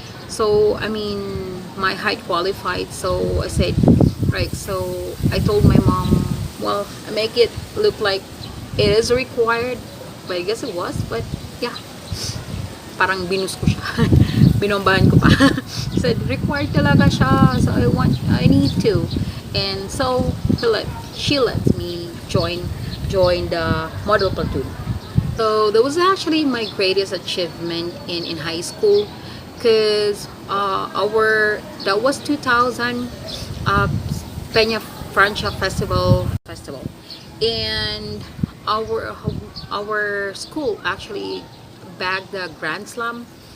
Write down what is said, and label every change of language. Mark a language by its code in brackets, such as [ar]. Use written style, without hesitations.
[en] So I mean, my height qualified. So I said, right. So I told my mom, well, I make it look like it is required, but I guess it was. But yeah, [tl] parang binus ko siya. Binombahan ko pa. [en] Said required [tl] talaga siya, [en] so I need to. And so she let me join the model platoon. So that was actually my greatest achievement in high school, because that was 2000 Peña Francia festival, and our school actually bagged the Grand Slam.